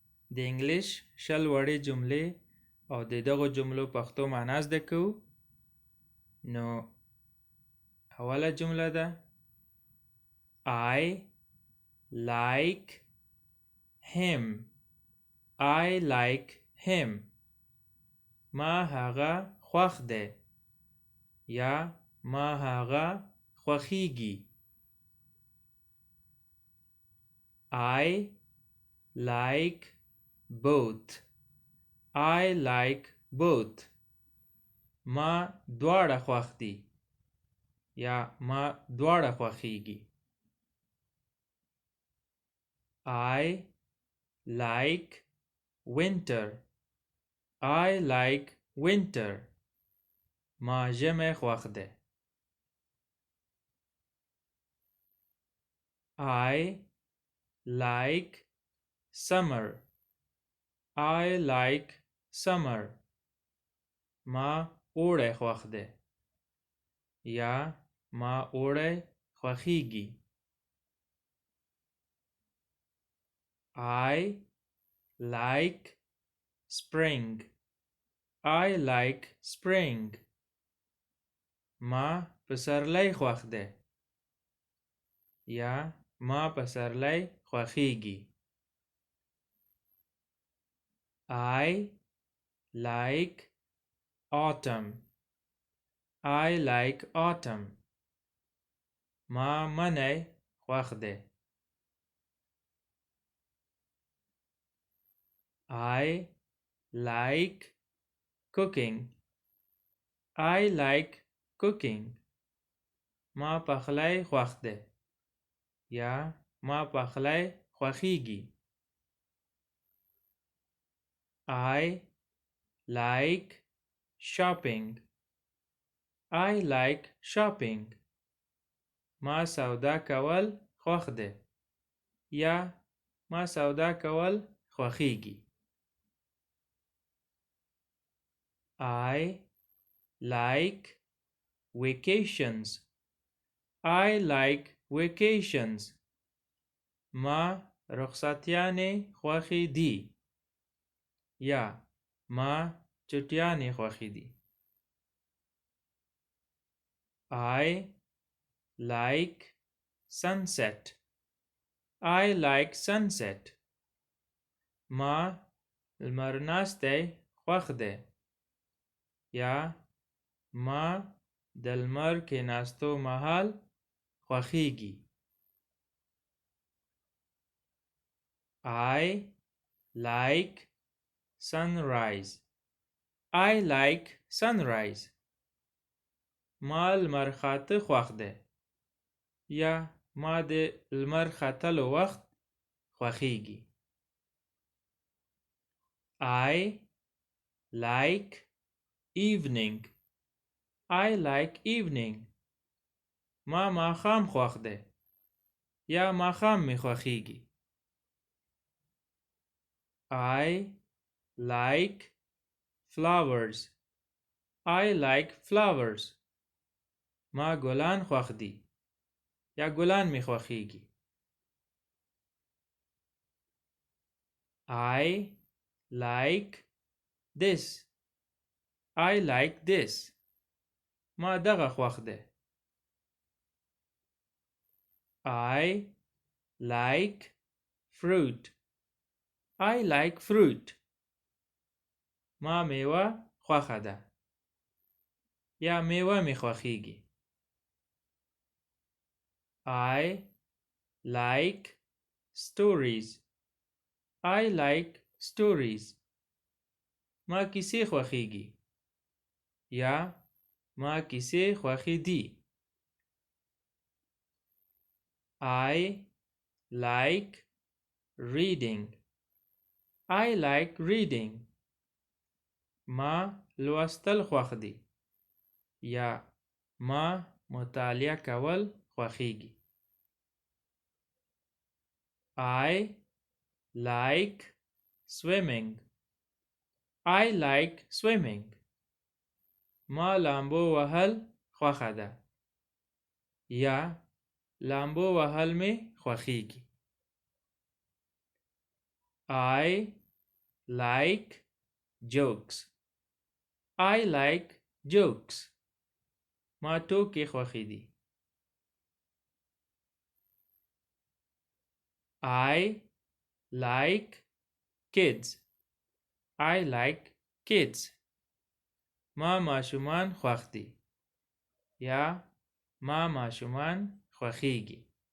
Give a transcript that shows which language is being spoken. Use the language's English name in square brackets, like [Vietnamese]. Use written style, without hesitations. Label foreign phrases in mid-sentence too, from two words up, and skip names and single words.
[Pashto] د انګلش شل وړې جملې او د دغو جملو پښتو معنا زده کوو. نو اوله جمله ده [English] I like him. I like him. [Pashto] ما هغه خوښ دی یا ما هغه خوښیږي. [English] I like both. I like both. [Pashto] ما دواړه خوښ دي یا ما دواړه خوښیږي. [English] I like winter. I like winter. [Pashto] ما ژمی خوښ دی. [English] I like summer. I like summer. [Pashto] ما اوړی خوښ دی یا ما اوړی خوښیږي. [English] I like spring. I like spring. [Pashto] ما پسرلی خوښ دی یا ما پسرلی خوښیږي. [English] I like autumn. I like autumn. [Pashto] ما منی خوښ دی. [English] I like cooking. I like cooking. [Pashto] ما پخلی خوښ دی یا ما پخلی خوښیږي. [English] I like shopping. I like shopping. [Pashto] ما سودا کول خوښ دی یا ما سودا کول خوښیږي. [English] I like vacations. I like vacations. [Pashto] ما رخصتیانې خوښې دي یا ما چټیانې خوښې دي. [English] I like sunset. I like sunset. [Pashto] ما لمرناستی خوښ دی یا ما د لمر کېناستو مهال خوښیږي. [English] I like sunrise. I like sunrise. [Pashto] ما لمر خاته خوښ دی یا ما د لمر ختلو وخت خوښیږي. [English] I like evening. I like evening. [Pashto] ما ماښام خوښ دی یا ماښام می خوښیږي. [English] I like flowers. I like flowers. [Pashto] ما ګلان خوښ دي یا ګلان می خوښیږي. [English] I like this. I like this. [Pashto] ما دغه خوښ دی. [English] I like fruit. I like fruit. [Pashto] ما میوه خوښه ده یا میوه می خوښیږي. [English] I like stories. I like stories. [Pashto] ما کیسې خوښیږي یا ما کیسې خوښې دي. [English] I like reading. I like reading. [Pashto] ما لوستل خوښ دي یا ما مطالعه کول خوښیږي. [English] I like swimming. I like swimming. [Pashto] ما لامبو وهل خوښه ده یا لامبو وهل می خوښیږي. [English] I like jokes. I like jokes. [Pashto] ما ټوکې خوښې دي. [English] I like kids. I like kids. [Pashto] ما ماشومان خوښ دي. یا ما ماشومان خوښیږي.